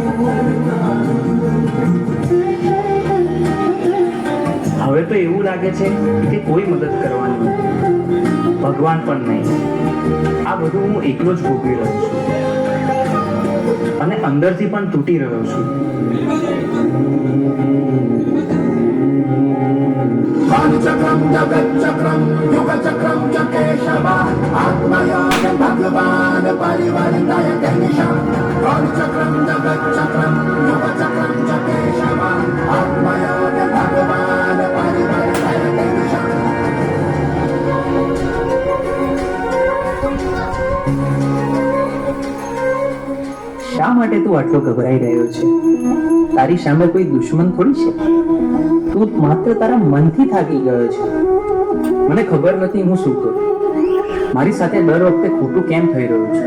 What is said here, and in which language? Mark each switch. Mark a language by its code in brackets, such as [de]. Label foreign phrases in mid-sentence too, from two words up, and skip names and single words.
[gu] હવે તો એવું લાગે છે કે કોઈ મદદ કરવાની નથી, ભગવાન પણ નહીં. આ બધું હું એકલો જ ભોગવી રહ્યો છું અને અંદરથી પણ તૂટી રહ્યો છું. [sa] पंचक्रम जगच्चक्रम युगचक्रम च केशव आत्मयोग भगवान परिवर्तय निशा. पंचक्रम जगच्चक्रम युगचक्रम च केशव आत्मयोग भगवान परिवर्तय निशा. [gu] શા માટે તું આટલો ગભરાઈ રહ્યો છે? તારી સામે કોઈ દુશ્મન થોડી છે. તું માત્ર તારા મનથી થાકી ગયો છે. મને ખબર નથી હું શું કરું. મારી સાથે દર વખતે ખોટું કેમ થઈ રહ્યું છે?